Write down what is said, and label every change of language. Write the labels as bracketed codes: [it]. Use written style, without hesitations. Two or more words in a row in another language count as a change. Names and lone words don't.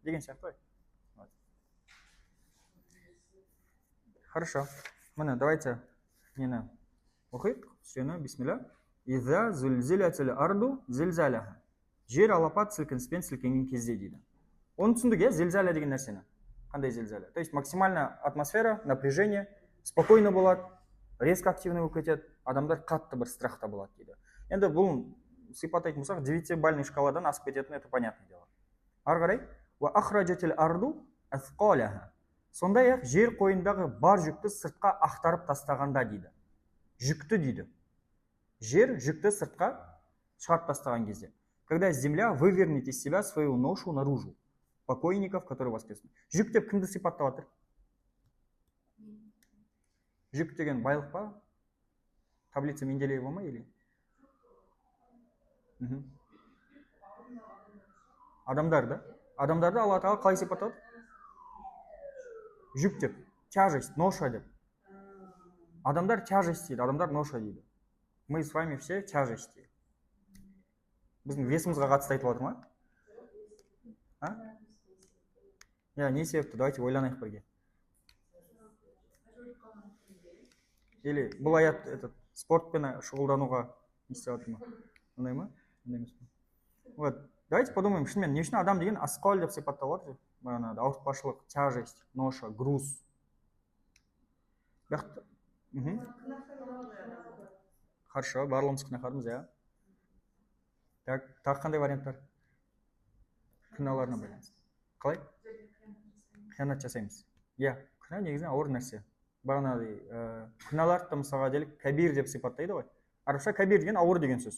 [kk] Деген сияқты ғой. Хорошо. Міне, давайте нені оқиық. Сүрені, бисмилля. [ar] إذا زلزلت الأرض زلزالها. [kk] Жер алапат сілкініспен сілкінген кезде дейді. Оны түсіндік, иә, зилзаля деген нәрсені. Қандай зилзаля? [ru] То есть максимально атмосфера, напряжение, спокойно [kk] болады, [ru] резко активный [kk] болып кетеді, адамдар қатты бір страхта болады дейді. Енді бұл сипаттайтын болсақ, 9-бальный шкаладан асып кететін, [ru] это понятное дело. [kk] Ары қарай, [ar] وأخرجت الأرض أثقالها. [kk] Сондай-ақ жер қойындағы бар жүкті сыртқа ақтарып тастағанда дейді. Жүкті дейді. Жер жүкті сыртқа шығарып тастаған кезде. [ru] Когда земля вывернет из себя свою ношу наружу. Покойников, которые воскреснут. [kk] Жүк деп кімді сипаттап жатыр? Жүк деген байлық па? Таблица Менделеева ма или? Адамдар да? Адамдарды Алла Тағала қалай сипаттады? Жүк деп, [ru] тяжесть, ноша [kk] деп. Адамдар тяжесть дейді, адамдар ноша дейді. [ru] Мы с вами все тяжести. [kk] Біздің весімізға қатысты айтып отыр ма? Я, не себепті, давайте ойланайық бірге. Или бұл аят спортпен шұғылдануға не істеп отыр ма? Ондай ма? [ru] Вот, давайте подумаем, [kk] шынымен, не үшін адам деген асқал деп сипатталып отыр? Бағанағы ауыртпашылық, [ru] тяжесть, ноша, груз. Хорошо, [kk] барлығымыз күнәһармыз, иә. Так, тағы қандай варианттар? Күнәларына байланысты. Қалай? Қиянат жасаймыз. Иә, күнә негізінен ауыр нәрсе. Бағанағыдай күнәларды мысалға делік кәбир деп сипаттайды ғой. Арабша кәбир деген ауыр деген сөз.